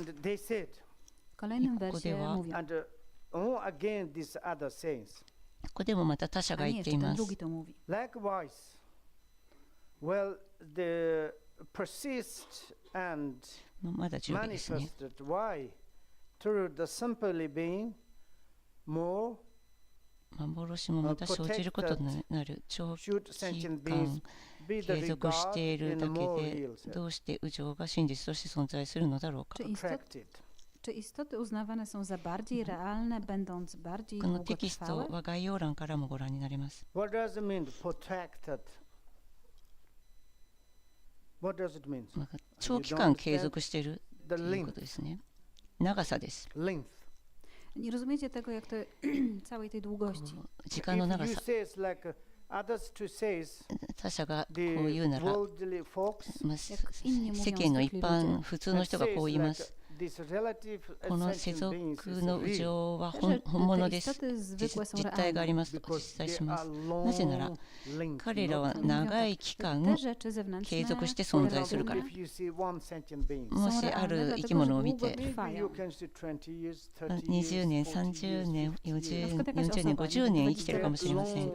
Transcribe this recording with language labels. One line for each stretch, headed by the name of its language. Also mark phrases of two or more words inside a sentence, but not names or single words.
Japanese: ここではここでもまた他者が言っています。まだ10ですね。
English: through the simply being more
Japanese: 幻もまた生じることになる。長期間継続しているだけで、どうして有情が真実として存在するのだろうか。
Polish: Czy istoty uznawane są za bardziej realne, będąc bardziej
Japanese: このテキスト
Polish: długotrwałe?
Japanese: は概要欄からもご覧になれます。
English: What does it mean, protected? What does it mean?
Japanese: 長期間継続しているということですね。長さです。
English: Length.
Polish: Nie rozumiecie tego, jak to całej tej długości.
Japanese: 時間の長
English: If you
Japanese: さ。
English: say like others to say
Japanese: 他者がこう
English: the
Japanese: 言うなら、
English: worldly folks,
Japanese: まあ世間の一般、普通の人がこう言います。この世俗の有情は本物です。実体がありますとお伝えします。なぜなら、彼らは長い期間継続して存在するから。もしある生き物を見て、20年、30年、40年、50年生きているかもしれません。